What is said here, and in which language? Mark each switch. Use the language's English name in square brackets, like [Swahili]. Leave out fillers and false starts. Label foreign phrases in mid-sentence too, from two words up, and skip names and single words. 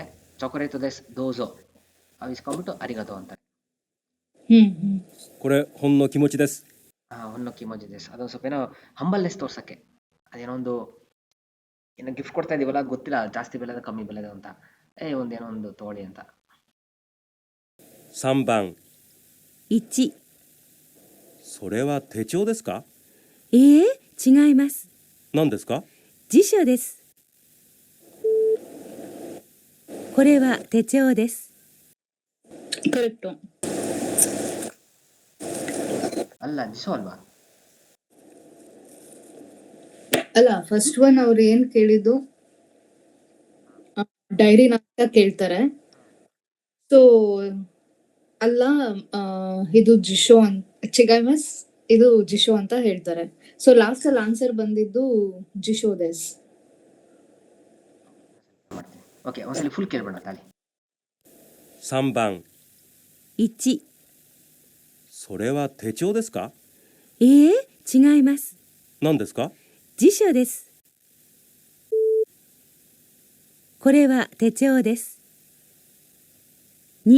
[Japanese] チョコレートですどうぞ [Kannada] ಇಸ್ಕೊಂಡ್ಬಿಟ್ಟು ಅರಿಗತೋ ಅಂತಾರೆ. [Japanese] ほんの気持ちです. ほんの気持ちです [Kannada] ಅದೊಂದು ಸ್ವಲ್ಪ ಏನೋ ಹಂಬಲ್ನೆಸ್ ತೋರ್ಸಕ್ಕೆ. ಅದೇನೋ ಒಂದು ಏನೋ ಗಿಫ್ಟ್ ಕೊಡ್ತಾ ಇದೀವಲ್ಲ, ಗೊತ್ತಿಲ್ಲ ಜಾಸ್ತಿ ಬೆಲೆದ ಕಮ್ಮಿ ಬೆಲೆದ ಅಂತ. ಒಂದೇನೋ ಒಂದು ತಗೊಳ್ಳಿ ಅಂತ. [Japanese] 3 番 1、それは手帳ですか？いいえ、違います。何ですか？辞書です。これは手帳です。 [Kannada] ಕರೆಕ್ಟು. ಅಲ್ಲ, ದಿಶೋ ಅಲ್ವಾ? ಅಲ್ಲ, [English] first one [Kannada] ಅವ್ರು ಏನ್ ಕೇಳಿದ್ದು, ಡೈರಿನ ಅಂತ ಕೇಳ್ತಾರೆ. ಸೊ ಅಲ್ಲ, ಇದು ಜಿಶೋ ಅಂತ ಚಿಗೈಮಸ್, ಇದು ಜಿಶೋ ಅಂತ ಹೇಳ್ತಾರೆ. ಸೊ ಲಾಸ್ಟ್ ಅಲ್ಲಿ ಆನ್ಸರ್ ಬಂದಿದ್ದು [Japanese] 辞書です. [Kannada] ಓಕೆ, ಒಂದ್ಸಲಿ ಫುಲ್ ಕೇಳ್ಬೇಡ ತಾಳಿ. [Japanese] 3 番 1、それは手帳ですか？いいえ、違います。何ですか？辞書です。これは手帳です。2、